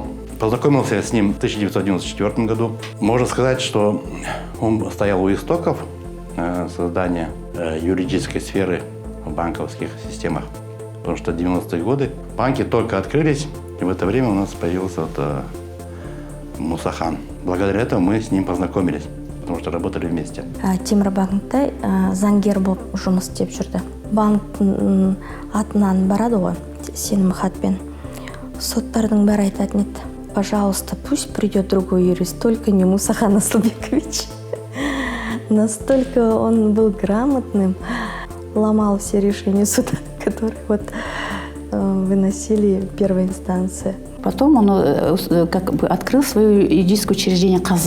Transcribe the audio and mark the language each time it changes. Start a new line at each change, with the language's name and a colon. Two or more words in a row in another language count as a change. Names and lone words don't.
Russian: Познакомился с ним в 1994 году. Можно сказать, что он стоял у истоков создания юридической сферы в банковских системах. Потому что в 90-е годы банки только открылись, и в это время у нас появился Мусахан. Благодаря этому мы с ним познакомились, потому что работали вместе.
Kazakh: Темірбанкта заңгер болып жұмыс істеп жүрді. Банктың атынан барады ғой, сенім хатпен. Соттардың бәрі айтатын еді:
Russian: пожалуйста, пусть придет другой юрист, только не Мусахан Асылбекович. Настолько он был грамотным, ломал все решения суда, которые выносили первая инстанция. Потом он открыл свое юридическое учреждение «Казы».